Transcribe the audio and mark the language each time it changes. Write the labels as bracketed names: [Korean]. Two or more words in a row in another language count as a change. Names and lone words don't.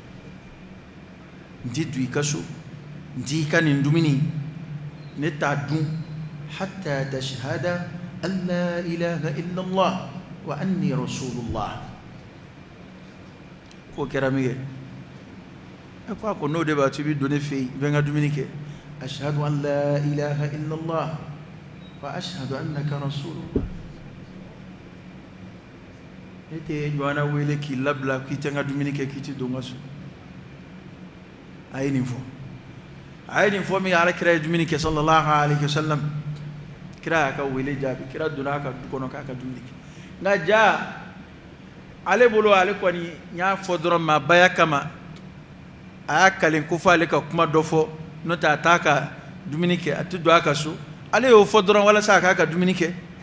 [Bambara] n ti don i ka so n ti ka nin dumuni ne t'a dun [Arabic] حتى تشهد أن لا إله إلا الله وأني رسول الله [Bambara] k'o kɛra min kɛ a ko n'o de b'a to i bɛ don ne fɛ yen i bɛ n ka dumuni kɛ [Arabic] أشهد أن لا إله إلا الله وأشهد أنك رسول الله [Bambara] ne tɛ ɲɔgɔnna wele k'i labila k'i tɛ n ka dumuni kɛ k'i tɛ don n ka so a ye nin fɔ min alakira ye dumuni kɛ [Arabic] صلى الله عليه وسلم [Bambara] kira y'a ka wele jaabi kira donna a ka du kɔnɔ k'a ka dumuni kɛ nka ja ale bolo ale kɔni n y'a fɔ dɔrɔn maabaya kama a y'a kalen ko fɔ ale ka kuma dɔ fɔ n'o tɛ a t'a ka dumuni kɛ a tɛ don a ka so ale y'o fɔ dɔrɔn walasa a k'a ka dumuni kɛ